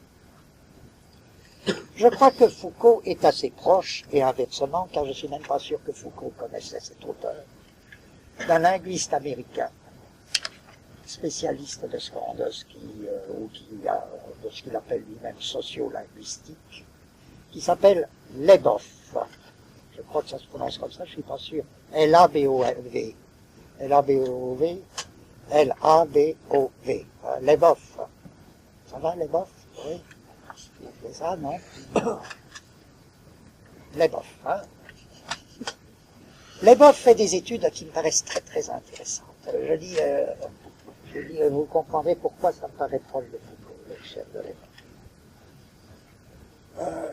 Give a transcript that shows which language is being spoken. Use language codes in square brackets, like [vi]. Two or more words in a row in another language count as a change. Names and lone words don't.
[fr] Je crois que Foucault est assez proche, et inversement, car je ne suis même pas sûr que Foucault connaissait cet auteur, d'un linguiste américain, spécialiste de ce qu'il appelle lui-même sociolinguistique, qui s'appelle Leboff. Je crois que ça se prononce comme ça, je ne suis pas sûr. L-A-B-O-V. L-A-B-O-V. L-A-B-O-V. Leboff. Ça va, Leboff? Oui. C'est ça, non? Leboff, hein? Leboff fait des études qui me paraissent très très intéressantes. Je dis, vous comprendrez pourquoi ça me paraît proche de Foucault, le chef de Leboff.